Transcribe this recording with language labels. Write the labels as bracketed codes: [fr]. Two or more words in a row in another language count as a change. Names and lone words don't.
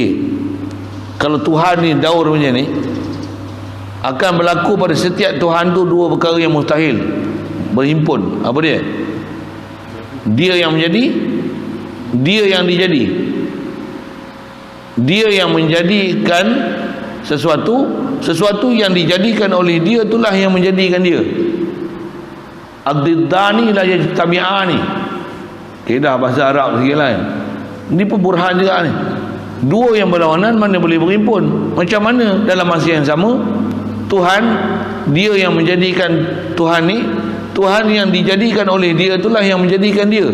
[ms] Kalau Tuhan ni daur macam ni, akan berlaku pada setiap Tuhan tu dua perkara yang mustahil berhimpun. Apa dia? Dia yang menjadi, dia yang dijadi. Dia yang menjadikan sesuatu, sesuatu yang dijadikan oleh dia itulah yang menjadikan dia. [ar] الضدان لا يجتمعان. [ms] Kedah bahasa Arab sikit lah. Ini pun burhan juga ni. Dua yang berlawanan mana boleh berhimpun? Macam mana dalam masa yang sama Tuhan, dia yang menjadikan Tuhan ni, Tuhan yang dijadikan oleh dia itulah yang menjadikan dia.